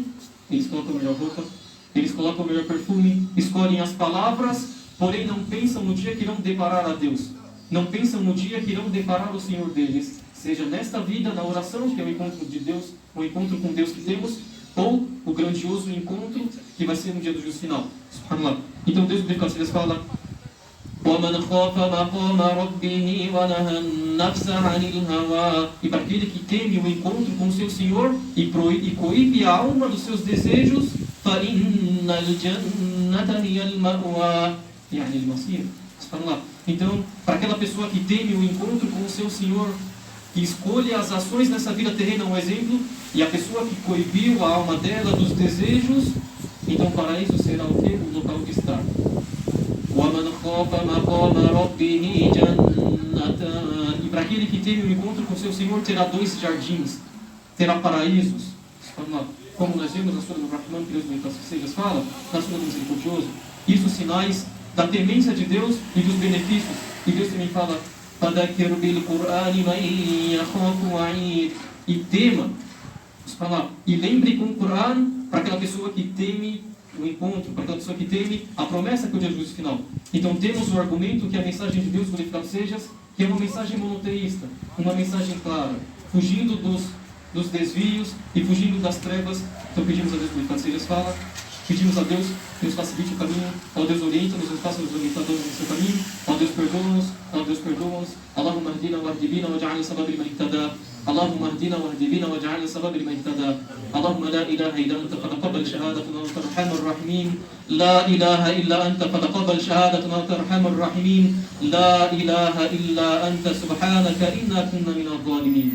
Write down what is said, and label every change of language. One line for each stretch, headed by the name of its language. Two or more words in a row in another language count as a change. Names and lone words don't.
Portuguese: Eles colocam a melhor roupa, Eles colocam o melhor perfume, escolhem as palavras, porém não pensam no dia que irão deparar a Deus. Não pensam no dia que irão deparar o Senhor deles. Seja nesta vida, na oração, que é o encontro de Deus, o encontro com Deus que temos, ou o grandioso encontro que vai ser no dia do juízo final. Subhanallah. Então Deus, ele fala:
Arabic: وَمَنْ خَافَ مَقَامَ رَبِّهِ وَنَهَى النَّفْسَ عَنِ الْهَوَىٰ.
Portuguese: E para aquele que teme o encontro com o seu Senhor e coíbe a alma dos seus desejos,
Arabic: فَإِنَّ الْجَنَّةَ هِيَ الْمَأْوَىٰ يعني المصير.
Portuguese: Então, para aquela pessoa que teme o encontro com o seu Senhor, que escolhe as ações nessa vida terrena, um exemplo, e a pessoa que coibiu a alma dela dos desejos, então para isso será o quê? O local de estar.
Arabic: وَمَنْ خَافَ مَقَامَ رَبِّهِ جَنَّتَانِ.
Portuguese: E para aquele que teme o encontro com seu Senhor, terá 2 jardins, terá paraísos. Como nós vimos na Sura do Rahman, que Deus seja fala, na Sura do Misericordioso, isso sinais da temência de Deus e dos benefícios. E Deus também fala:
Arabic: فَذَكِّرْ بِالْقُرْآنِ مَنْ يَخَافُ وَعِيدٍ.
Portuguese: E tema, e lembre com o Corão para aquela pessoa que teme o encontro, para aquela pessoa que teme a promessa que é o dia do juízo final. Então temos o argumento que a mensagem de Deus, glorificado sejas, que é uma mensagem monoteísta, uma mensagem clara, fugindo dos desvios e fugindo das trevas. Então pedimos a Deus, glorificado sejas, fala. Pedimos a Deus que nos facilite o caminho, ó Deus orienta-nos, nos faça os orientadores no seu caminho, ó Deus perdoa-nos, ó Deus perdoa-nos.
Arabic: اللهم اهدنا واهد بنا واجعلنا سبب لمن اهتدى. اللهم اهدنا واهد بنا واجعلنا سبب لمن اهتدى. اللهم لا إله إلا أنت فتقبل شهادتنا وأنت أرحم الراحمين. لا إله إلا أنت فتقبل شهادتنا وأنت أرحم الراحمين. لا إله إلا أنت سبحانك إنا كنا من الظالمين.